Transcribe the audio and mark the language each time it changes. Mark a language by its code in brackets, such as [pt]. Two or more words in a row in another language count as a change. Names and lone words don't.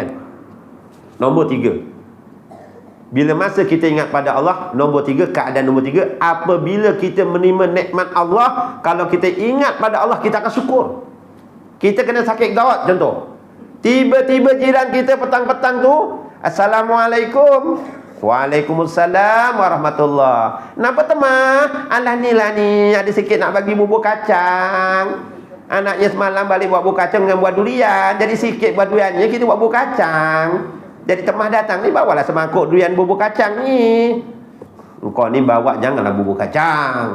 [ms] Nombor 3, bila masa kita ingat pada Allah. Nombor 3, keadaan nombor 3, apabila kita menerima nikmat Allah, kalau kita ingat pada Allah, kita akan syukur. Kita kena sakit gawat contoh. Tiba-tiba jiran kita petang-petang tu, Assalamualaikum. [ar] وعليكم السلام ورحمة الله. [ms] Napa temah? Alah ni lah ni, ada sikit nak bagi bubur kacang. Anaknya semalam balik buat bubur kacang dengan buah durian. Jadi sikit buah duriannya kita buat bubur kacang. Jadi temah datang ni, bawalah semangkuk durian bubur kacang ni. Kau ni bawa janganlah bubur kacang.